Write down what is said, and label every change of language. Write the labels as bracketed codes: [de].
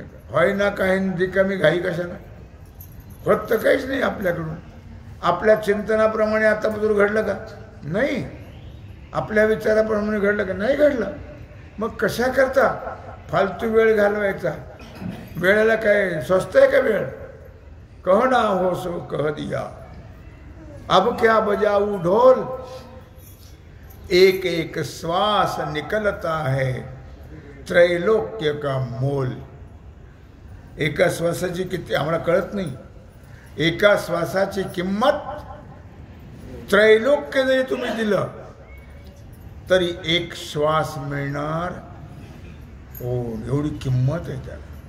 [mr] होय ना काही रिकामी घाई कशाला? होत तर काहीच नाही आपल्याकडून. आपल्या चिंतनाप्रमाणे आतापर्यंत घडलं का? नाही. आपल्या विचाराप्रमाणे घडलं का? नाही घडलं. मग कशा करता फालतू वेळ घालवायचा? वेळेला काय स्वस्त आहे का वेळ? [hi] कहो ना हो सो कह दिया, अब क्या बजाऊ ढोल, एक एक श्वास निकलता है त्रैलोक्य का मोल. [mr] एका श्वासाची किती आम्हाला कळत नाही. एका श्वासाची किंमत त्रैलोक्य जरी तुम्ही दिलं तरी एक श्वास मिळणार. हो, एवढी किंमत आहे त्याला.